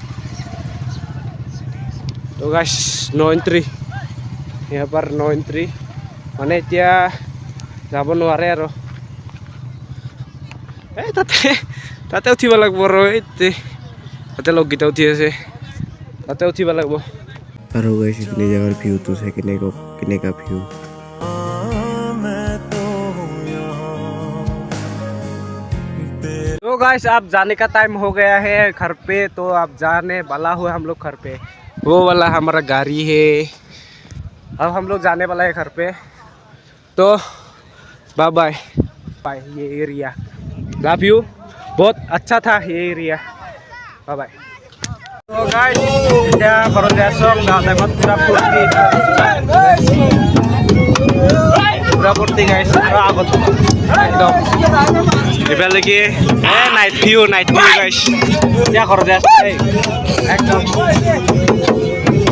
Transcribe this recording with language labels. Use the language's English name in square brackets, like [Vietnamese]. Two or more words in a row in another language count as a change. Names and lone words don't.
[Assamese] তো গাইছ 9 এন্ট্ৰি ইয়াৰ পৰা 9 এন্ট্ৰি মানে এতিয়া যাব নোৱাৰে আৰু এই তাতে উঠিব লাগিব আৰু তাতে লগকেইটা উঠি আছে তাতে উঠিব লাগিব আৰু গাইছ এইখিনি জেগাৰ ভিউটো চাই কেনেকা ভিউ [Hindi] तो गाइस अब जाने का टाइम हो गया है घर पे तो अब जाने वाला हुआ हम लोग घर पे वो वाला हमारा गाड़ी है अब हम लोग जाने वाला है घर पे तो [English] bye bye bye [Hindi] ये एरिया [English] love you [Hindi] बहुत अच्छा था ये एरिया [English] bye bye [Hindi] तो गाइस [Assamese] এতিয়া ঘৰত যাইছো গাঁও টাইমত পুৰা ফূৰ্তি গাইছ আগত একদম এফালে কি [English] night view [Assamese] গাইছ এতিয়া ঘৰত যাইছো একদম